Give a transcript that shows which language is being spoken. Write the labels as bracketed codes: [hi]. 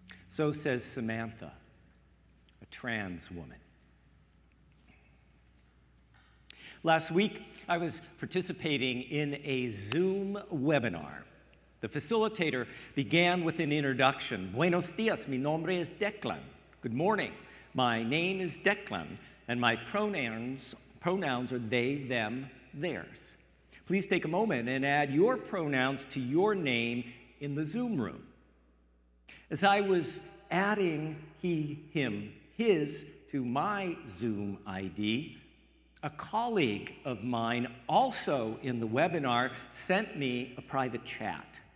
[en] So says Samantha, a trans woman. Last week, I was participating in a Zoom webinar. The facilitator began with an introduction. [es] Buenos dias, mi nombre es Declan. [en] Good morning, my name is Declan, and my pronouns are they, them, theirs. Please take a moment and add your pronouns to your name in the Zoom room. As I was adding he, him, his to my Zoom ID, a colleague of mine, also in the webinar, sent me a private chat.